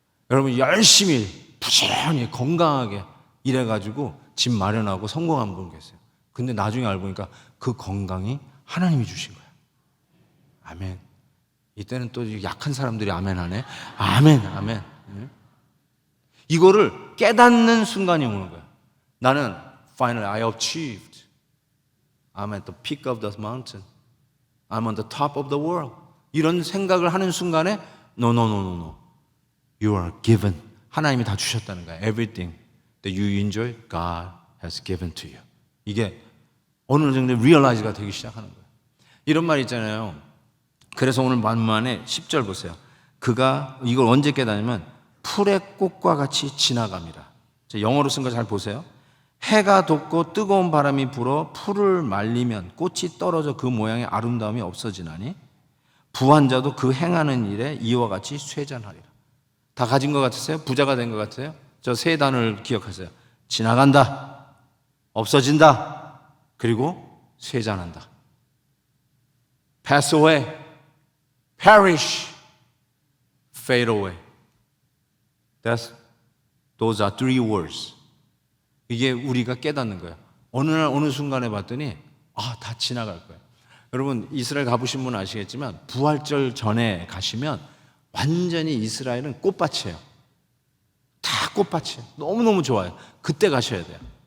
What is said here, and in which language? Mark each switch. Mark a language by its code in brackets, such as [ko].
[ko] 여러분 열심히 부지런히 건강하게 일해가지고 집 마련하고 성공한 분 계세요. 근데 나중에 알고 보니까 그 건강이 하나님이 주신 거예요. 아멘. 이때는 또 약한 사람들이 아멘 하네. 아멘. 네? 이거를 깨닫는 순간이 오는 거예요. 나는 [en] finally I achieved. I'm at the peak of the mountain. I'm on the top of the world. [ko] 이런 생각을 하는 순간에 [en] No. You are given. [ko] 하나님이 다 주셨다는 거예요. [en] Everything that you enjoy, God has given to you. [ko] 이게 어느 정도 realize가 되기 시작하는 거예요. 이런 말 있잖아요. 그래서 오늘 만만에 10절 보세요. 그가 이걸 언제 깨닫냐면 풀의 꽃과 같이 지나갑니다. 영어로 쓴 거 잘 보세요. 해가 돋고 뜨거운 바람이 불어 풀을 말리면 꽃이 떨어져 그 모양의 아름다움이 없어지나니 부한 자도 그 행하는 일에 이와 같이 쇠잔하리라. 다 가진 것 같으세요? 부자가 된 것 같아요? 저 세 단어를 기억하세요. 지나간다, 없어진다, 그리고 쇠잔한다. [en] Pass away, perish, fade away. Those are three words. [ko] 이게 우리가 깨닫는 거예요. 어느 날 어느 순간에 봤더니 다 지나갈 거예요. 여러분 이스라엘 가보신 분은 아시겠지만 부활절 전에 가시면 완전히 이스라엘은 꽃밭이에요. 다 꽃밭이에요. 너무너무 좋아요. 그때 가셔야 돼요.